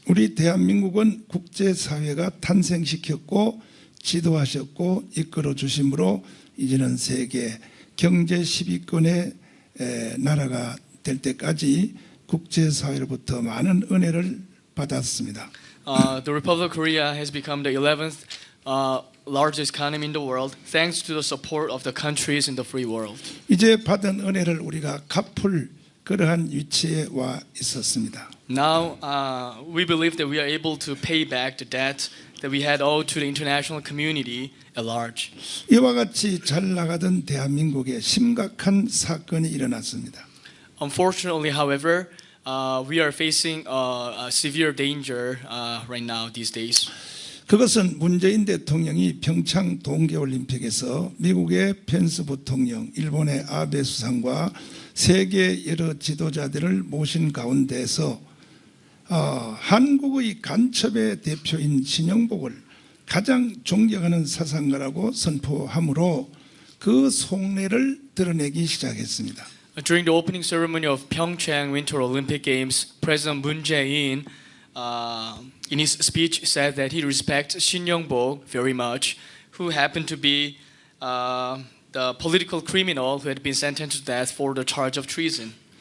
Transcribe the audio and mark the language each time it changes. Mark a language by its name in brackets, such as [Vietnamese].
[Korean] 우리 대한민국은 국제사회가 탄생시켰고 지도하셨고 이끌어 주심으로 이제는 세계 경제 10위권의 나라가 될 때까지 국제사회로부터 많은 은혜를 받았습니다. [English] The Republic of Korea has become the 11th largest economy in the world thanks to the support of the countries in the free world. [Korean] 이제 받은 은혜를 우리가 갚을 그러한 위치에 와 있었습니다. [English] Now we believe that we are able to pay back the debt that we had owed to the international community at large. [Korean] 이와 같이 잘 나가던 대한민국에 심각한 사건이 일어났습니다. [English] Unfortunately, however, we are facing a severe danger right now these days. [Korean] 그것은 문재인 대통령이 평창 동계올림픽에서 미국의 펜스 부통령, 일본의 아베 수상과 세계 여러 지도자들을 모신 가운데서 한국의 간첩의 대표인 신영복을 가장 존경하는 사상가라고 선포함으로 그 속내를 드러내기 시작했습니다. [English] During the opening ceremony of Pyeongchang Winter Olympic Games, President Moon Jae-in in his speech said that he respects Shin Young-bok very much, who happened to be the political criminal who had been sentenced to death for the charge of treason.